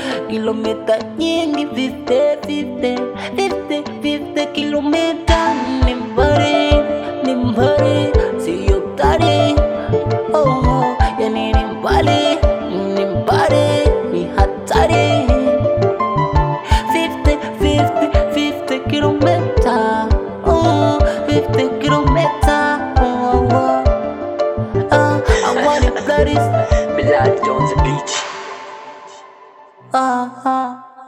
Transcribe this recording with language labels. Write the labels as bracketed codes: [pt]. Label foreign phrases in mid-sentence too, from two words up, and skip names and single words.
[sw] Kilomita nyingi, [en] fifty, fifty. Fifty, fifty kilomita. [sw] Ni mbali, ni mbali. Sio kali. Oh, oh. Yani ni mbali, ni mbali. Ni hatari. [en] Fifty, fifty, fifty kilomita. Oh, fifty kilomita. Oh, oh, oh. Ah, I want it, that is Blood on the beach. Ah, ah.